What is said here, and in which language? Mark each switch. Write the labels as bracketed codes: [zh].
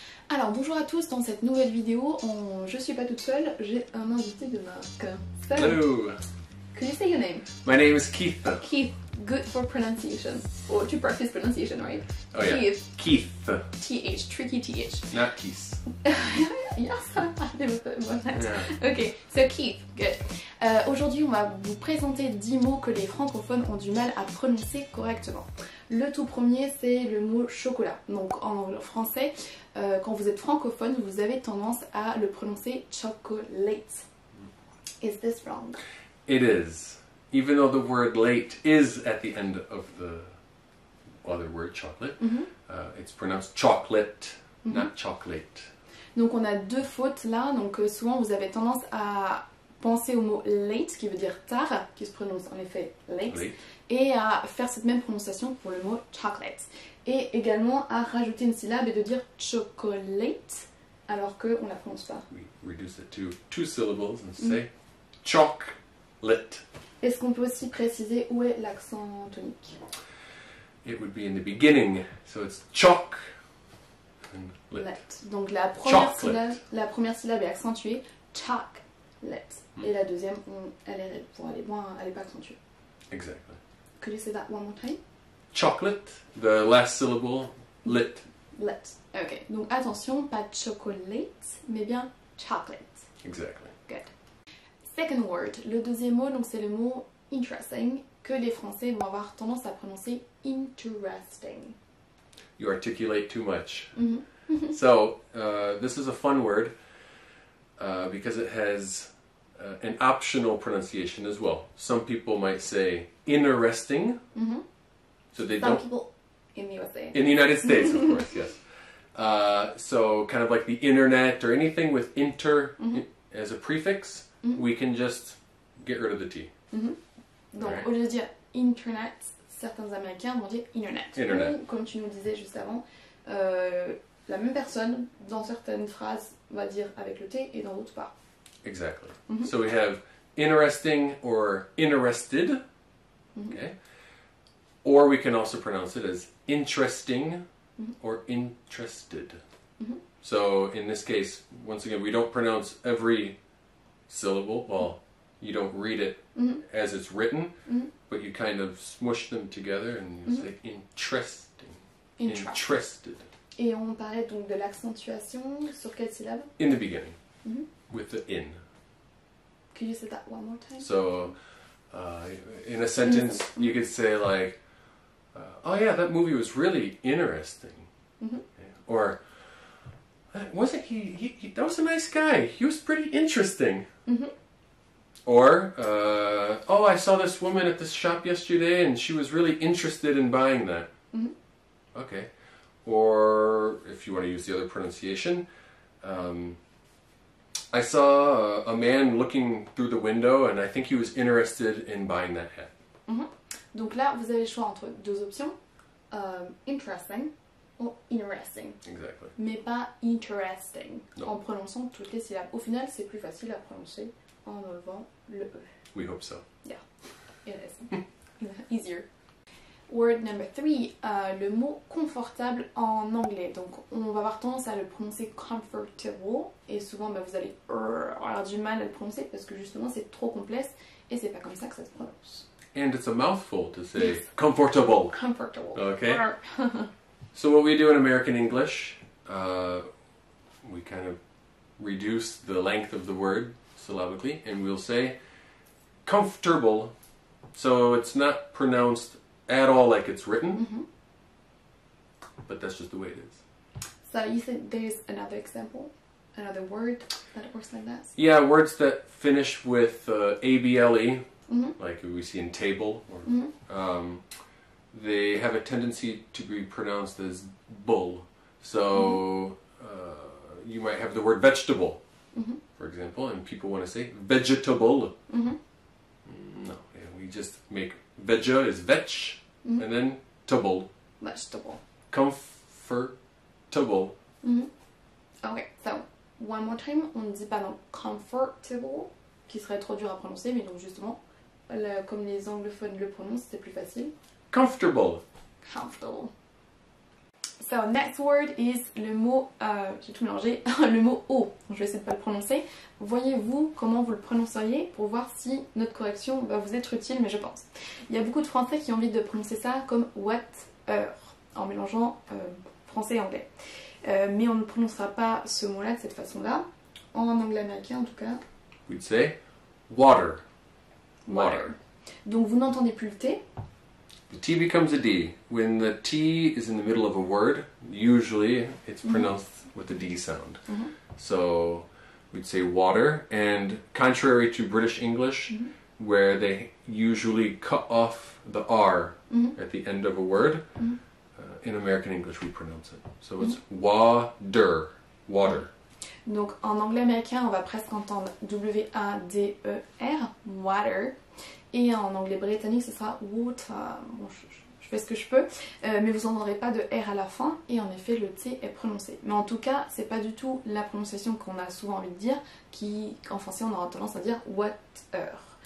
[fr] Alors bonjour à tous, dans cette nouvelle vidéo, je suis pas toute seule, j'ai un invité de marque. [en] So, Hello, could you say your name? my name is Keith. Keith, good for pronunciation. Or to practice pronunciation, right? Oh yeah, Keith, Keith, TH, tricky TH. not Keith. Yes, Yeah. Ok, so Keith, good. [fr] Aujourd'hui, on va vous présenter 10 mots que les francophones ont du mal à prononcer correctement. Le tout premier, c'est le mot chocolat. Donc en français, quand vous êtes francophone, vous avez tendance à le prononcer chocolate. [en] Is this wrong? It is. Even though the word late is at the end of the other word, chocolate, it's pronounced chocolate, not chocolate. [fr] Donc on a deux fautes là, donc souvent vous avez tendance à penser au mot late qui veut dire tard, qui se prononce en effet late, [en] Late. [fr] et à faire cette même prononciation pour le mot chocolate. Et également à rajouter une syllabe et de dire chocolate alors qu'on ne la prononce pas. [en] We reduce it to 2 syllables and say chocolate. [fr] Est-ce qu'on peut aussi préciser où est l'accent tonique? [en] It would be in the beginning, so it's choc and lit. Let. [fr] Donc la première syllabe est accentuée, chocolate. Et la deuxième, elle est pas accentuée. [en] Exactly. Could you say that one more time? Chocolate, the last syllable, lit. Let. [fr] Ok, donc attention, pas chocolate, mais bien chocolate. [en] Exactly. Good. Second word, [fr] le deuxième mot, donc c'est le mot interesting, que les Français vont avoir tendance à prononcer interesting. [en] You articulate too much. So, this is a fun word because it has an optional pronunciation as well. Some people might say interesting. So they Some don't. people in the USA. In the United States, of course, yes. So, kind of like the internet or anything with inter as a prefix, we can just get rid of the T. [fr] Donc Ouais. au lieu de dire internet, certains Américains vont dire internet. [en] Internet. [fr] Ou, comme tu nous disais juste avant, la même personne, dans certaines phrases, va dire avec le T et dans d'autres pas. [en] Exactly. So we have interesting or interested. Okay. Or we can also pronounce it as interesting or interested. So in this case, once again, we don't pronounce every syllable. Well, you don't read it as it's written, but you kind of smush them together and you say interesting. Interested. [fr] Et on parlait donc de l'accentuation sur quelle syllabe? [en] In the beginning, with the in. Could you say that one more time? So, in a sentence, you could say like, "Oh yeah, that movie was really interesting," or "Wasn't he? That was a nice guy. He was pretty interesting." Or, "Oh, I saw this woman at this shop yesterday, and she was really interested in buying that." Okay. Or if you want to use the other pronunciation. I saw a man looking through the window and I think he was interested in buying that hat. [fr] Donc là, vous avez le choix entre deux options, interesting ou interesting, [en] Exactly. [fr] mais pas interesting, Non. en prononçant toutes les syllabes. Au final, c'est plus facile à prononcer en enlevant le E. [en] We hope so. Yeah, it is. Easier. Word number 3, [fr] le mot confortable en anglais. Donc on va avoir tendance à le prononcer comfortable et souvent vous allez avoir du mal à le prononcer parce que justement c'est trop complexe et c'est pas comme ça que ça se prononce. [en] And it's a mouthful to say Yes. comfortable. Comfortable. Okay. So what we do in American English, we kind of reduce the length of the word syllabically and we'll say comfortable. So it's not pronounced at all like it's written, but that's just the way it is. So you think there's another example? Another word that works like that? Yeah, words that finish with able, like we see in table, or, they have a tendency to be pronounced as bull. So you might have the word vegetable, for example, and people want to say vegetable. No, yeah, we just make veja is vetch, and then table. Vegetable. Comfortable. Okay, so one more time, [fr] on ne dit pas donc comfortable, qui serait trop dur à prononcer, mais donc justement, comme les anglophones le prononcent, c'est plus facile. [en] Comfortable. Comfortable. So, next word is [fr] le mot, j'ai tout mélangé, le mot O. Je vais essayer de ne pas le prononcer. Voyez-vous comment vous le prononceriez pour voir si notre correction va vous être utile, mais je pense. Il y a beaucoup de Français qui ont envie de prononcer ça comme water, en mélangeant français et anglais. Mais on ne prononcera pas ce mot-là de cette façon-là. En anglais américain, en tout cas. [en] We'd say water. Water. Donc vous n'entendez plus le T. The T becomes a D. When the T is in the middle of a word, usually it's pronounced with the D sound. So we'd say water, and contrary to British English, where they usually cut off the R at the end of a word, in American English we pronounce it. So it's water, water. [fr] Donc en anglais américain, on va presque entendre W-A-D-E-R, water. Et en anglais britannique, ce sera water. Bon, je fais ce que je peux, mais vous n'entendrez pas de R à la fin, et en effet, le T est prononcé. Mais en tout cas, c'est pas du tout la prononciation qu'on a souvent envie de dire, qu'en français, on aura tendance à dire water.